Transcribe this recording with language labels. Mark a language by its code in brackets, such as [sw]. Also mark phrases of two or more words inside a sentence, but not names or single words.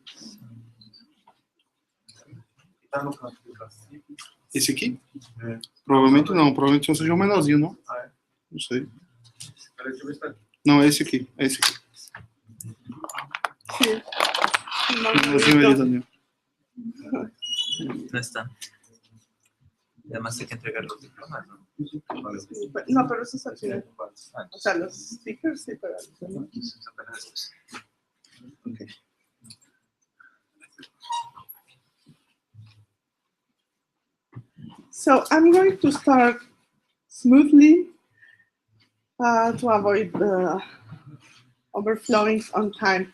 [pt] E tá no canto do Placido. Esse aqui? É. Provavelmente não. Provavelmente só seja o menorzinho, não? Ah, é? Não sei. Peraí, deixa eu ver se tá aqui. Não, é esse aqui. É esse aqui. [es] Sí. [pt] O menorzinho ali, Daniel. [es] No está. Además hay que entregar los diplomas, ¿no? No, pero eso es al final. O sea, los stickers sí, pero los demás. Apenas después. Okay. [en] So I'm going to start smoothly to avoid overflowing on time.